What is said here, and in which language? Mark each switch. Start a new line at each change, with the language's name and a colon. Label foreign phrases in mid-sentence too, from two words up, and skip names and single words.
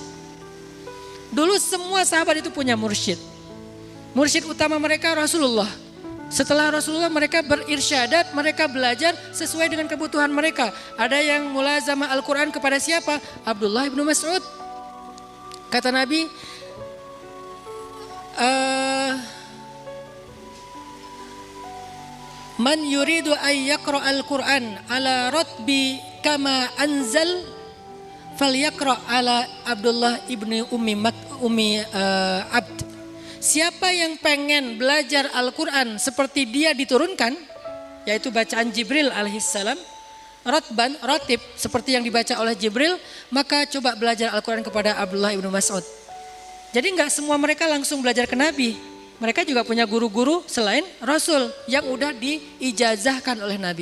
Indonesian: Dulu semua sahabat itu punya mursyid. Mursyid utama mereka Rasulullah. Setelah Rasulullah mereka berirsyadat, mereka belajar sesuai dengan kebutuhan mereka. Ada yang mulazamah Al-Quran kepada siapa? Abdullah ibnu Mas'ud. Kata Nabi,
Arabic: من يريد أن يقرأ القرآن على رطب كما أنزل فليقرأ على عبد الله بن أم عبد.
Indonesian: Siapa yang pengen belajar Al-Quran seperti dia diturunkan, yaitu bacaan Jibril alaihissalam, ratib seperti yang dibaca oleh Jibril, maka coba belajar Al-Quran kepada Abdullah ibnu Mas'ud. Jadi enggak semua mereka langsung belajar ke Nabi. Mereka juga punya guru-guru selain Rasul yang udah diijazahkan oleh Nabi.